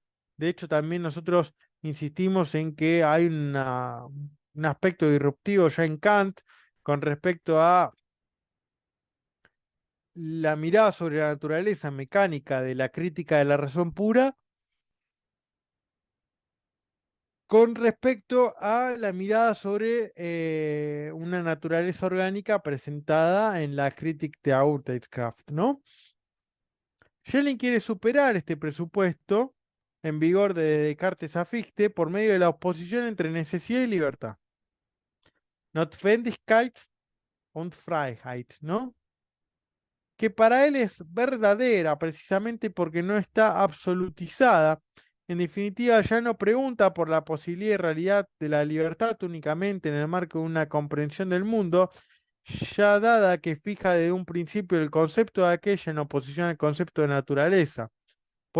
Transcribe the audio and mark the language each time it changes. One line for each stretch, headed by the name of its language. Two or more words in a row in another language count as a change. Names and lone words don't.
Spanish: De hecho, también nosotros insistimos en que hay un aspecto disruptivo ya en Kant con respecto a la mirada sobre la naturaleza mecánica de la crítica de la razón pura con respecto a la mirada sobre una naturaleza orgánica presentada en la Kritik der Urteilskraft, ¿no? Schelling quiere superar este presupuesto en vigor de Descartes a Fichte por medio de la oposición entre necesidad y libertad.
German: Notwendigkeit und Freiheit,
Spanish: ¿no? Que para él es verdadera precisamente porque no está absolutizada. En definitiva, ya no pregunta por la posibilidad y realidad de la libertad únicamente en el marco de una comprensión del mundo, ya dada que fija desde un principio el concepto de aquella en oposición al concepto de naturaleza.